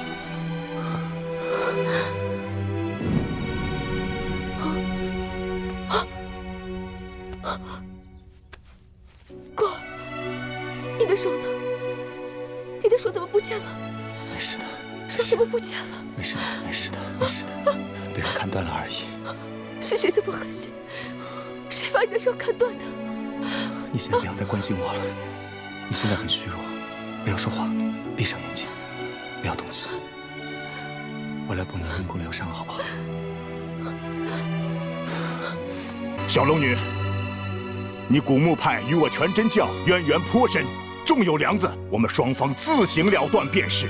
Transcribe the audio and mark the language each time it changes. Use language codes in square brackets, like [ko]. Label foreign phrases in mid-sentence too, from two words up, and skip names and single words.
[zh] 過兒，你的手呢？你的手怎麼不見了？沒事的。手怎麼不見了？沒事的，沒事的，沒事的，被人砍斷了而已。是誰這麼狠心？誰把你的手砍斷的？你現在不要再關心我了，你現在很虛弱，不要說話，閉上眼睛，不要動氣。我來補你運功療傷，好不好？小龍女，你古墓派與我全真教淵源頗深，縱有梁子，我們雙方自行了斷便是。